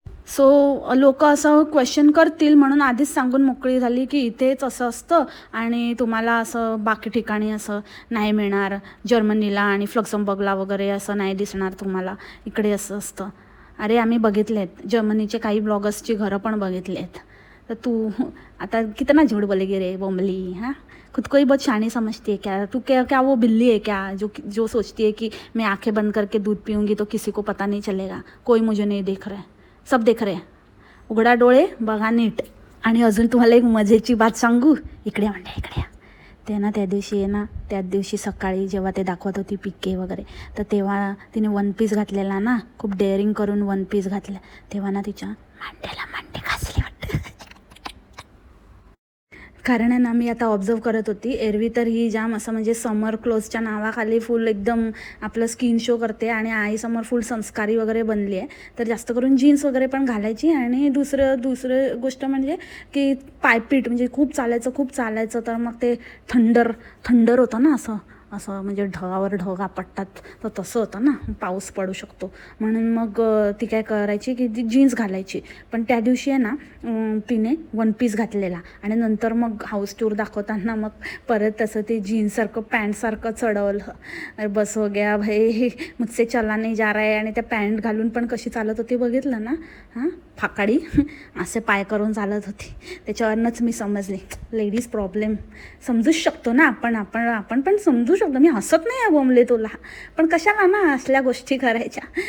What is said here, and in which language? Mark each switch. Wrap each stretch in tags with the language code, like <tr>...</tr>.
<mr>So लोक असं question करतील म्हणून आधीच सांगून मोकळी झाली की इथेच असं असतं आणि तुम्हाला असं बाकी ठिकाणी असं नाही मिळणार. जर्मनीला आणि फ्लक्झमबर्गला वगैरे असं नाही दिसणार तुम्हाला, इकडे असं असतं. अरे आम्ही बघितलेत, जर्मनीचे काही ब्लॉगर्सची घरं पण बघितलेत. तर तू आता</mr> <hi>कितना झूठ बोलेगी रे बोंबली, हाँ? खुद को ही बहुत शानी समझती है क्या तू? क्या क्या वो बिल्ली है क्या जो जो सोचती है कि मैं आंखें बंद करके दूध पीऊँगी तो किसी को पता नहीं चलेगा, कोई मुझे नहीं देख रहा है, सब देख रहे.</hi> <mr>उघडा डोळे बघा नीट. आणि अजून तुम्हाला एक मजेची बात सांगू, इकडे म्हणते इकडे या. ते ना त्या दिवशी आहे ना, त्याच दिवशी सकाळी जेव्हा ते दाखवत होती पिके वगैरे, तर तेव्हा तिने वन पीस घातलेला ना, खूप डेअरिंग करून वन पीस घातला. तेव्हा ना तिच्या मांड्याला मांडे घासले वाटतं. कारण आहे ना, मी आता ऑब्झर्व करत होती, एरवी तर ही जाम असं म्हणजे समर क्लोथच्या नावाखाली फुल एकदम आपलं स्किन शो करते आणि आईसमोर फुल संस्कारी वगैरे बनली आहे. तर जास्त करून जीन्स वगैरे पण घालायची. आणि दुसरं गोष्ट म्हणजे की पायपीट म्हणजे खूप चालायचं तर मग ते थंडर होतं ना, असं म्हणजे ढगावर ढग आपटतात, तर तसं होतं ना, पाऊस पडू शकतो म्हणून. मग ती काय करायची की ती जीन्स घालायची. पण त्या दिवशी आहे ना, तिने वन पीस घातलेला आणि नंतर मग हाऊस टूर दाखवताना मग परत तसं ते जीन्ससारखं पॅन्टसारखं चढवलं.</mr> <hi>अरे बस हो गया भाई, मुझसे चला नाही जा रहा है.</hi> <mr>आणि त्या पॅन्ट घालून पण कशी चालत होती बघितलं ना, हां, फाकाडी असे पाय करून चालत होती. त्याच्यावरनंच मी समजले लेडीज प्रॉब्लेम समजूच शकतो ना आपण पण समजू शकतो. मी हसत नाही बोंबले तुला, पण कशाला ना असल्या गोष्टी करायच्या.</mr>